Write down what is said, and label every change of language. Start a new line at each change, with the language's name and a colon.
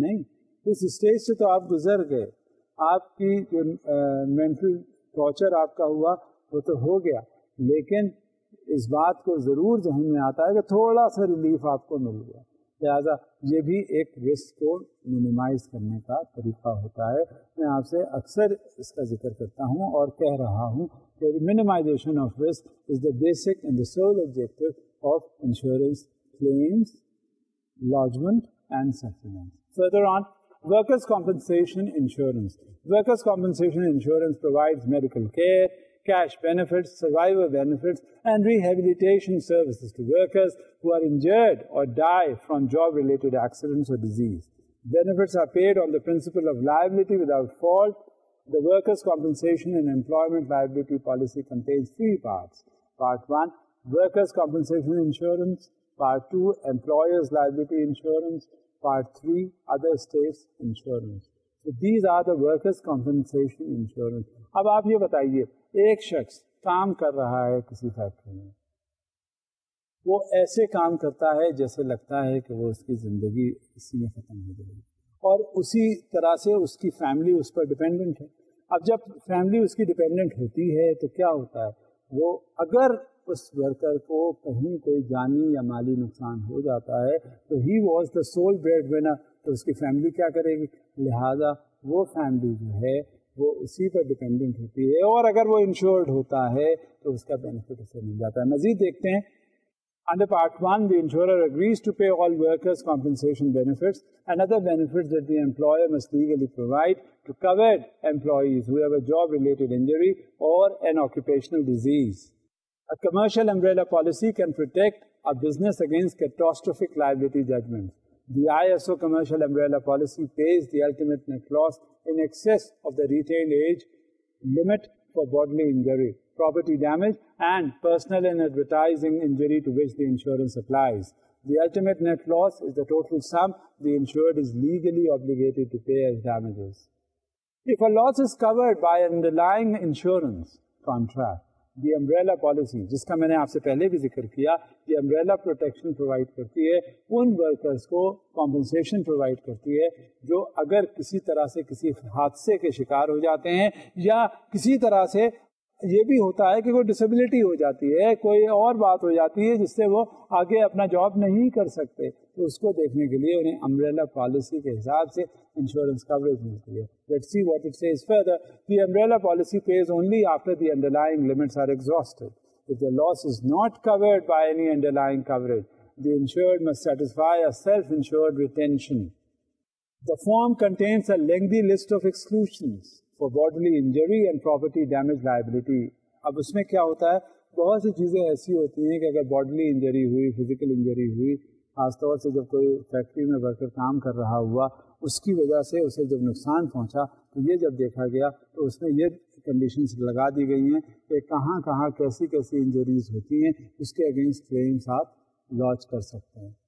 Urdu: نہیں, اس اسٹیج سے تو آپ گزر گئے, آپ کی جو مینٹل ٹارچر آپ کا ہوا وہ تو ہو گیا, لیکن اس بات کو ضرور ذہن میں آتا ہے کہ تھوڑا سا ریلیف آپ کو مل گیا. لہٰذا یہ بھی ایک رسک کو منیمائز کرنے کا طریقہ ہوتا ہے. میں آپ سے اکثر اس کا ذکر کرتا ہوں اور کہہ رہا ہوں کہ
English: minimization of risk is the basic and the sole objective of insurance claims, lodgement and settlement. Further on, workers' compensation insurance. Workers' compensation insurance provides medical care, cash benefits, survivor benefits, and rehabilitation services to workers who are injured or die from job-related accidents or disease. Benefits are paid on the principle of liability without fault. The workers' compensation and employment liability policy contains 3 parts. Part 1, workers' compensation insurance. Part 2, employers' liability insurance. Part 3, other states insurance. So these are the workers' compensation insurance.
Urdu: اب آپ یہ بتائیے, ایک شخص کام کر رہا ہے کسی فیکٹری میں, وہ ایسے کام کرتا ہے جیسے لگتا ہے کہ وہ اس کی زندگی اسی میں ختم ہو جائے گی, اور اسی طرح سے اس کی فیملی اس پر ڈپینڈنٹ ہے. اب جب فیملی اس کی ڈپینڈنٹ ہوتی ہے تو کیا ہوتا ہے, وہ اگر اس ورکر کو کہیں کوئی جانی یا مالی نقصان ہو جاتا ہے تو
English: he was the sole breadwinner,
Urdu: تو اس کی فیملی کیا کرے گی؟ لہٰذا وہ فیملی جو ہے وہ اسی پر ڈپینڈنٹ ہوتی ہے, اور اگر وہ انشورڈ ہوتا ہے تو اس کا بینیفٹ اسے مل جاتا ہے. مزید دیکھتے ہیں.
English: Under Part 1, the insurer agrees to pay all workers' compensation benefits and other benefits that the employer must legally provide to covered employees who have a job-related injury or an occupational disease. A commercial umbrella policy can protect a business against catastrophic liability judgments. The ISO commercial umbrella policy pays the ultimate net loss in excess of the retained age limit for bodily injury, property damage, and personal and advertising injury to which the insurance applies. The ultimate net loss is the total sum the insured is legally obligated to pay as damages. If a loss is covered by an underlying insurance contract,
Urdu: the umbrella policy جس کا میں نے آپ سے پہلے بھی ذکر کیا، یہ امبریلا پروٹیکشن پرووائڈ کرتی ہے ان ورکرز کو، کمپنسیشن پرووائڈ کرتی ہے جو اگر کسی طرح سے کسی حادثے کے شکار ہو جاتے ہیں یا کسی طرح سے یہ بھی ہوتا ہے کہ کوئی ڈسیبلٹی ہو جاتی ہے، کوئی اور بات ہو جاتی ہے جس سے وہ آگے اپنا جاب نہیں کر سکتے، تو اس کو دیکھنے کے لیے انہیں امبریلا پالیسی کے حساب سے انشورنس کوریج ملتی ہے.
English: Let's see what it says further. The umbrella policy pays only after the underlying limits are exhausted. If the loss is not covered by any underlying coverage, the insured must satisfy a self-insured retention. The form contains a lengthy list of exclusions for bodily injury and property damage liability.
Urdu: اب اس میں کیا ہوتا ہے، بہت سی چیزیں ایسی ہوتی ہیں کہ اگر باڈلی انجری ہوئی، فزیکل انجری ہوئی، خاص طور سے جب کوئی فیکٹری میں ورکر کام کر رہا ہوا، اس کی وجہ سے اسے جب نقصان پہنچا تو یہ جب دیکھا گیا تو اس میں یہ کنڈیشنز لگا دی گئی ہیں کہ کہاں کہاں کیسی کیسی انجریز ہوتی ہیں، اس کے اگینسٹ کلیمس آپ لانچ کر سکتے ہیں.